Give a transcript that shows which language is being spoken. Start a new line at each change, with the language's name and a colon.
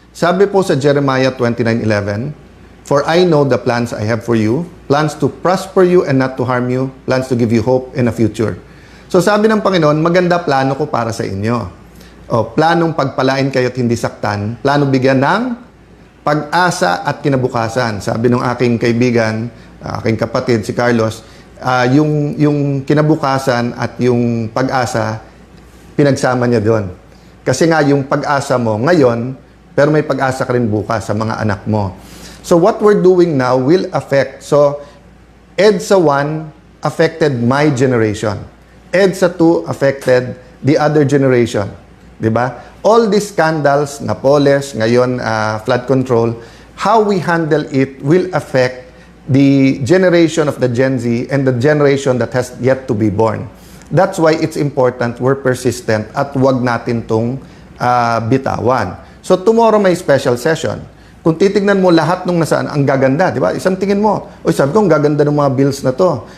Filipino: Sabi po sa
English: Jeremiah 29:11, "For I know the plans I have for you, plans to prosper you and not to harm you, plans to give you hope and a future."
Filipino: So sabi ng Panginoon, maganda plano ko para sa inyo. Planong pagpalain kayo at hindi saktan, plano bigyan ng pag-asa at kinabukasan. Sabi ng aking kaibigan, aking kapatid, si Carlos, yung kinabukasan at yung pag-asa, pinagsama niya doon. Kasi nga yung pag-asa mo ngayon, pero may pag-asa ka rin bukas sa mga anak mo.
English: So what we're doing now will affect. So EDSA 1 affected my generation. EDSA 2 affected the other generation.
Filipino: Diba?
English: All these scandals, Napoles,
Filipino: ngayon
English: flood control, how we handle it will affect the generation of the Gen Z and the generation that has yet to be born. That's why it's important we're persistent
Filipino: at wag natin tong bitawan.
English: So tomorrow
Filipino: may
English: special session.
Filipino: Kung titignan mo lahat nung nasaan, ang gaganda, di ba? Isang tingin mo, sabi ko, ang gaganda ng mga bills na to.